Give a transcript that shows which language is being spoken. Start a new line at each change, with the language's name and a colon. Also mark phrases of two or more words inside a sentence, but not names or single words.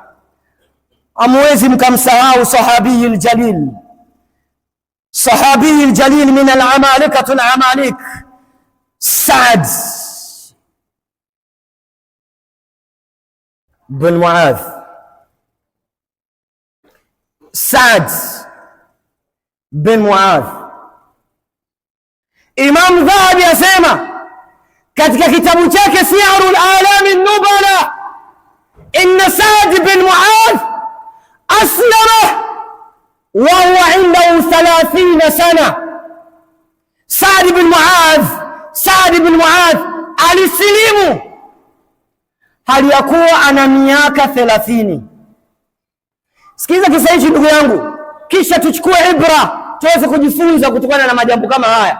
Swahili: Amwezi mkamsahau
Arabic: الصحابي الجليل من العمالقة العمالقة, Sa'd bin Muadh.
Swahili: Sa'd bin Muadh, Imam Dhahabi asema katika kitabu chake Siyarul A'lam an-Nubala,
Arabic: إن سعد بن معاذ أسلم وهو عنده 30 سنة.
Swahili: Sa'd bin Muadh alisilimu hali ya kuwa ana miaka 30. Sikiza kisa hichi ndugu yangu, kisha tuchukue ibra tuweze kujifunza kutokana na majambo kama haya.